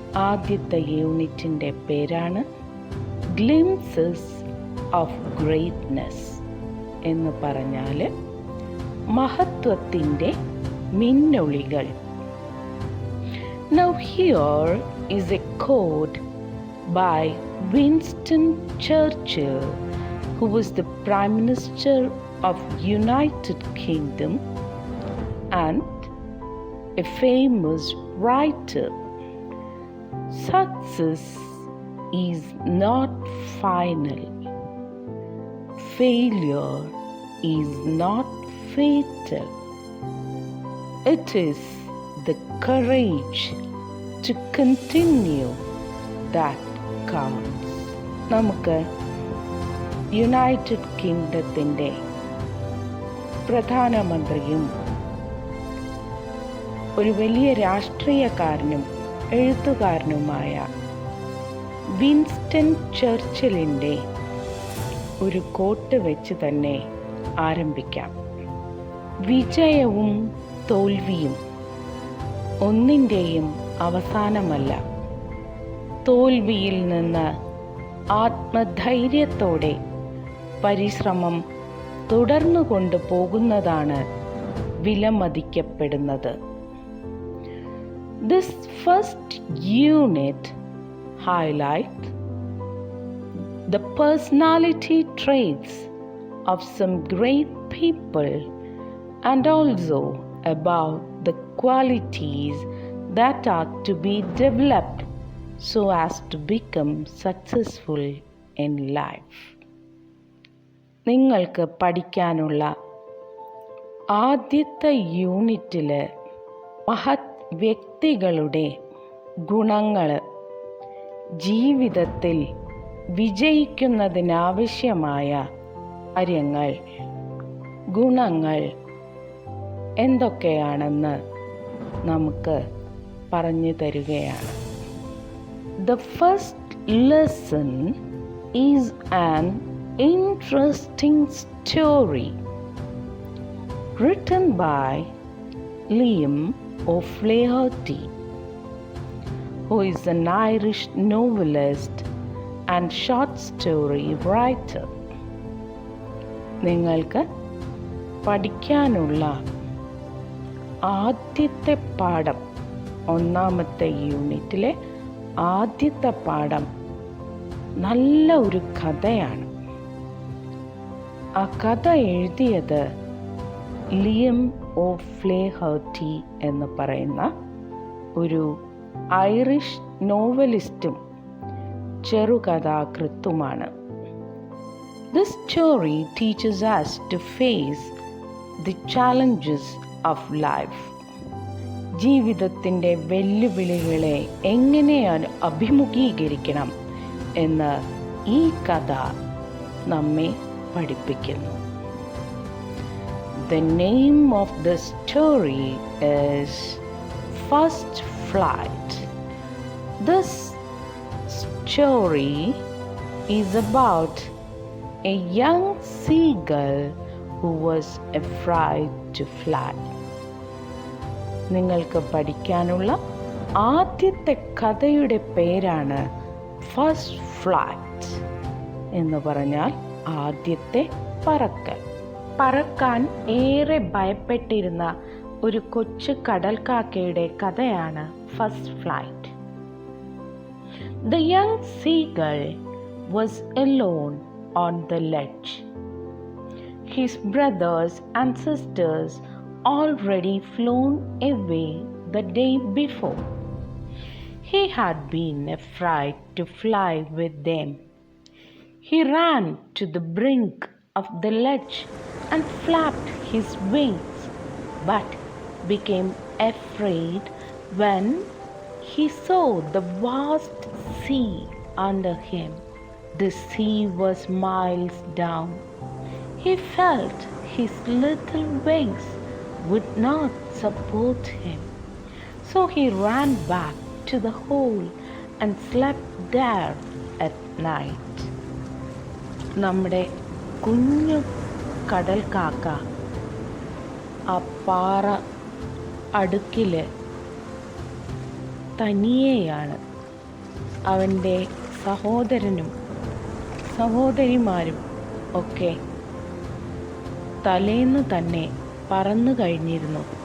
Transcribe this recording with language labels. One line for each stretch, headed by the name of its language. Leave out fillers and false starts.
Malayalam: ആദ്യത്തെ യൂണിറ്റിൻ്റെ പേരാണ് ഗ്ലിംസസ് ഓഫ് ഗ്രേറ്റ്നെസ് എന്ന് പറഞ്ഞാൽ മഹത്വത്തിൻ്റെ മിന്നൊളികൾ.
English: Now here is a quote by Winston Churchill, who was the Prime Minister of United Kingdom and a famous writer. Success is not final. Failure is not fatal. It is the courage to continue that counts.
Malayalam: നമുക്ക് United കിങ്ഡത്തിൻ്റെ പ്രധാനമന്ത്രിയും ഒരു വലിയ രാഷ്ട്രീയക്കാരനും എഴുത്തുകാരനുമായ Winston ചർച്ചിലിൻ്റെ ഒരു coat വെച്ച് തന്നെ ആരംഭിക്കാം. വിജയവും തോൽവിയും ഒന്നിൻ്റെയും അവസാനമല്ല. തോൽവിയിൽ നിന്ന് ആത്മധൈര്യത്തോടെ പരിശ്രമം തുടർന്നു കൊണ്ടുപോകുന്നതാണ് വിലമതിക്കപ്പെടുന്നത്.
English: This first unit highlights the personality traits of some great people and also about the qualities that are to be developed so as to become successful in life.
Malayalam: നിങ്ങൾക്ക് പഠിക്കാനുള്ള ആദ്യത്തെ യൂണിറ്റിൽ മഹത് വ്യക്തികളുടെ ഗുണങ്ങൾ, ജീവിതത്തിൽ വിജയിക്കുന്നതിനാവശ്യമായ കാര്യങ്ങൾ, ഗുണങ്ങൾ എന്തൊക്കെയാണെന്ന് നമുക്ക് പറഞ്ഞു തരികയാണ്.
English: The first lesson is an interesting story written by Liam O'Flaherty, who is an Irish novelist and short story writer.
Malayalam: നിങ്ങൾക്ക് പഠിക്കാനുള്ള ആദ്യത്തെ പാഠം, ഒന്നാമത്തെ യൂണിറ്റിലെ ആദ്യത്തെ പാഠം നല്ല ഒരു കഥയാണ്. ആ കഥ എഴുതിയത് ലിയം ഓഫ്ലേഹർട്ടി എന്ന് പറയുന്ന ഒരു Irish നോവലിസ്റ്റും ചെറുകഥാകൃത്തുമാണ്.
English: This story teaches us to face the challenges of life.
Malayalam: ജീവിതത്തിൻ്റെ വെല്ലുവിളികളെ എങ്ങനെയാണ് അഭിമുഖീകരിക്കണം എന്ന് ഈ കഥ നമ്മെ പഠിപ്പിക്കുന്നു.
English: The name of the story is First Flight. This story is about a young seagull who was afraid to fly.
Malayalam: നിങ്ങൾക്ക് പഠിക്കാനുള്ള ആദ്യത്തെ കഥയുടെ പേരാണ് ഫസ്റ്റ് ഫ്ലൈറ്റ് എന്ന് പറഞ്ഞാൽ ആദ്യത്തെ പറക്കൽ. പറക്കാൻ ഏറെ ഭയപ്പെട്ടിരുന്ന ഒരു കൊച്ചു കടൽക്കാക്കയുടെ കഥയാണ് first flight.
English: The young seagull was alone on the ledge. His brothers and sisters already flown away the day before. He had been afraid to fly with them. He ran to the brink of the ledge and flapped his wings, but became afraid when he saw the vast sea under him. The sea was miles down. He felt his little wings would not support him. So he ran back to the hole and slept there at night.
Malayalam: നമ്മുടെ കുഞ്ഞു കടൽ കാക്ക ആ പാറ അടുക്കിൽ തനിയെയാണ്. അവൻ്റെ സഹോദരനും സഹോദരിമാരും ഒക്കെ തലേന്ന് തന്നെ പറന്നു കഴിഞ്ഞിരുന്നു.